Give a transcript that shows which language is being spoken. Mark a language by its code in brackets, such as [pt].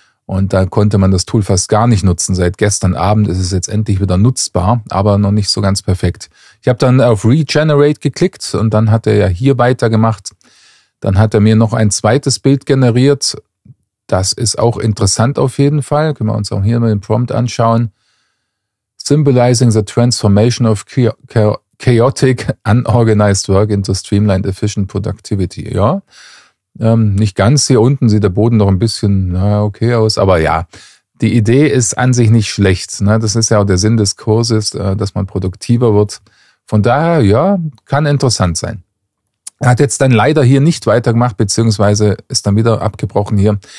[de] Und da konnte man das Tool fast gar nicht nutzen. Seit gestern Abend ist es jetzt endlich wieder nutzbar, aber noch nicht so ganz perfekt. Ich habe dann auf Regenerate geklickt und dann hat er ja hier weitergemacht. Dann hat er mir noch ein zweites Bild generiert. Das ist auch interessant auf jeden Fall. Können wir uns auch hier mal den Prompt anschauen. [en] Symbolizing the transformation of chaotic, unorganized work into streamlined, efficient productivity. [de] Ja, nicht ganz. Hier unten sieht der Boden noch ein bisschen okay aus. Aber ja, die Idee ist an sich nicht schlecht. Ne? Das ist ja auch der Sinn des Kurses, dass man produktiver wird. Von daher, ja, kann interessant sein. Er hat jetzt dann leider hier nicht weitergemacht, beziehungsweise ist dann wieder abgebrochen hier.